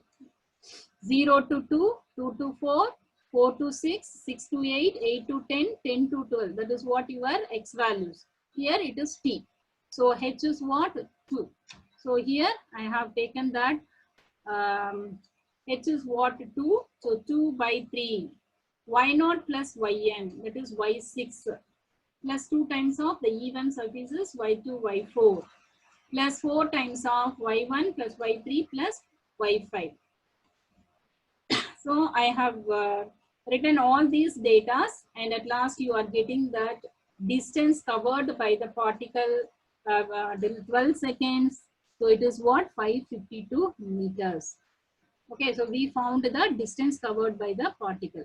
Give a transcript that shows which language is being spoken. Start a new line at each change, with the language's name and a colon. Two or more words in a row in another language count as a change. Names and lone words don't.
English: 0 to 2, 2 to 4, 4 to 6, 6 to 8, 8 to 10, 10 to 12. That is what your x values. Here it is t. So h is what? 2. So here I have taken that h is what? 2. So 2 by 3. y0 plus yn, that is y6 plus 2 times of the even surfaces y2, y4 plus 4 times of y1 plus y3 plus y5. So I have written all these data, and at last you are getting that distance covered by the particle 12 seconds. So it is what? 552 meters. Okay, so we found the distance covered by the particle.